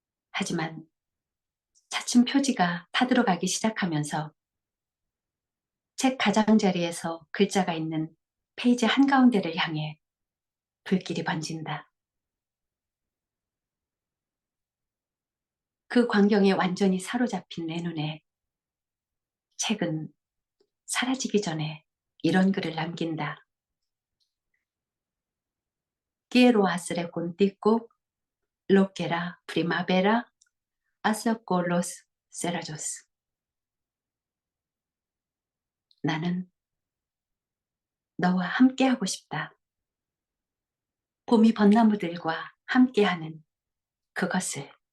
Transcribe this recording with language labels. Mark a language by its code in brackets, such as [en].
[ko] 하지만 차츰 표지가 타들어가기 시작하면서 책 가장자리에서 글자가 있는 페이지 한가운데를 향해 불길이 번진다. 그 광경에 완전히 사로잡힌 내 눈에 책은 사라지기 전에 이런 글을 남긴다. [es] Quiero hacer contigo lo que la primavera hace con los cerezos. [ko] 나는 너와 함께하고 싶다. 봄이 벚나무들과 함께하는 그것을.